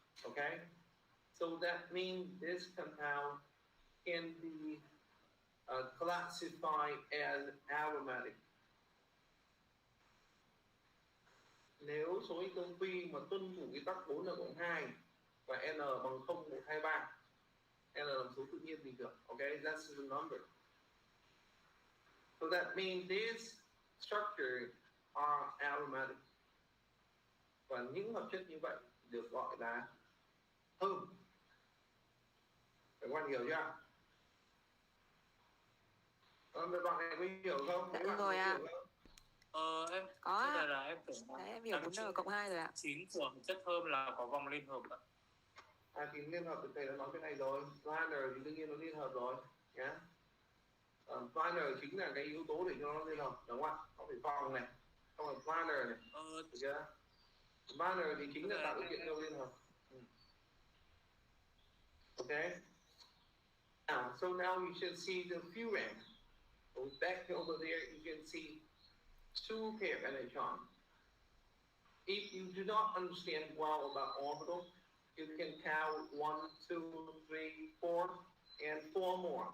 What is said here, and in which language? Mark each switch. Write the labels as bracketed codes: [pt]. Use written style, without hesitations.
[en] Okay, so that means this compound can be classified as aromatic. [vi] Nếu số ion phi mà tuân thủ quy tắc 4n-2 và n bằng 0, 1, 2, 3, n là số tự nhiên bình thường. [en] Okay, that's the number. So that means these structures are aromatic. [vi] Và những hợp chất như vậy được gọi là thơm. Các bạn hiểu chưa? Mấy bạn này có hiểu không? Dạ rồi ạ. Em có thế là em tưởng đấy, em hiểu 4n+2 rồi ạ. Chính của chất thơm là có vòng liên hợp ạ. Thì liên hợp thì thầy đã nói cái này rồi. Planner thì đương nhiên nó liên hợp rồi nhé. Planner chính là cái yếu tố để cho nó liên hợp, đúng không ạ? Có phải vòng này, không phải planner này, được chưa? Planner thì chính là tạo điều kiện cho liên hợp. [en] Okay. Now, so now you should see the furan. So back over there, you can see 2 pair electrons. If you do not understand well about orbital, you can count 1, 2, 3, 4, and 4 more.